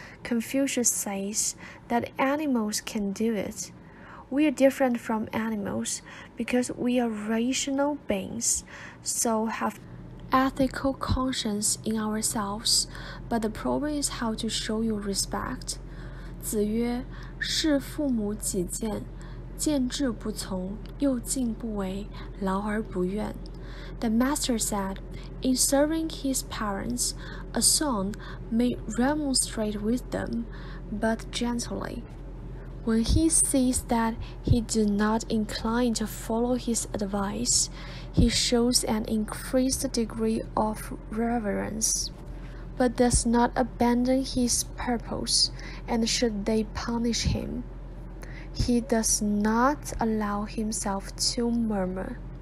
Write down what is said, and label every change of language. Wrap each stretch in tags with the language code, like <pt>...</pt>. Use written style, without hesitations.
<en>Confucius says that animals can do it. We are different from animals because we are rational beings, so have ethical conscience in ourselves, but the problem is how to show you respect."</en> <zh>子曰：事父母己见，见志不从，又敬不为，劳而不怨。</zh> <en>The master said, in serving his parents, a son may remonstrate with them, but gently. When he sees that he does not incline to follow his advice, he shows an increased degree of reverence, but does not abandon his purpose, and should they punish him, he does not allow himself to murmur.</en>